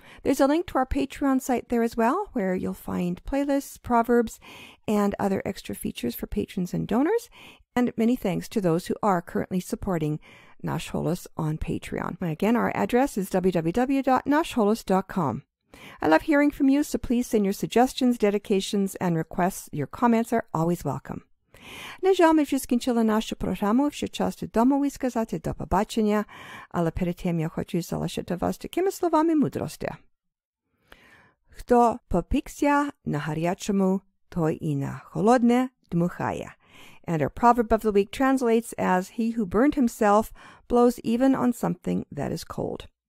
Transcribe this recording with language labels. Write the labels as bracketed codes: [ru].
[en] There's a link to our Patreon site there as well, where you'll find playlists, proverbs, and other extra features for patrons and donors, and many thanks to those who are currently supporting Nash Holos on Patreon. Again, our address is www.nashholos.com. I love hearing from you, so please send your suggestions, dedications, and requests. Your comments are always welcome. [uk] На жаль, ми вже скінчили нашу програму, вже час додому сказати до побачення, але перед тим я хочу залишити вас такими словами мудрості. Хто попікся на гарячому, той і на холодне дмухає. [en] And our proverb of the week translates as, he who burned himself blows even on something that is cold.